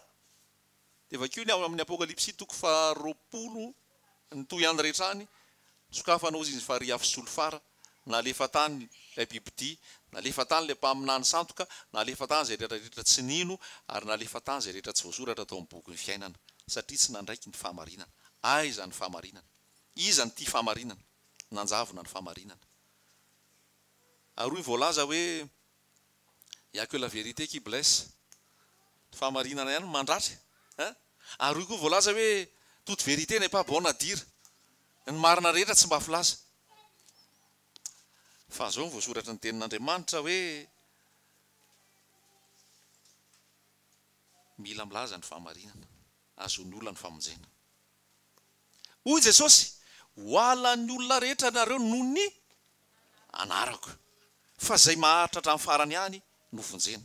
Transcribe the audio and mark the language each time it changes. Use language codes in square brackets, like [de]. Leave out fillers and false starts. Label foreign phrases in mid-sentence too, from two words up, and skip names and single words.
[mg] Dia vakio ny amin'ny Apokalipsy 20 ny toy andro rehetrany, sokafanao izy ny fariafo sy solofara, nalefa tany ilay bibidia, nalefa tany ilay mpaminany santoka, nalefa tany izay rehetrarehetra tsy nino, ary nalefa tany izay rehetra tsy voasoratra tao amin'ny boky ny fiainana, satria tsy nandraiky ny fahamarinana. Aiza ny fahamarinana? Iza ny tia fahamarinana? Nanjavona ny fahamarinana. Ary voalaza hoe [fr] il y a que la vérité qui blesse. [mg] Fahamarinana ihany mandratra. Ary koa voalaza hoe [fr] toute vérité n'est pas bonne à dire. [mg] Ny marina rehetra tsy mba filaza. Fa zao voasoratra ny tenin'Andriamanitra hoe mila milaza ny fahamarinana, azon'ny olona ny famonjena. Hoy Jesosy, hoalan'ny olona rehetra nareo noho ny anarako, fa zay maharitra hatramin'ny farany ihany no vonjena.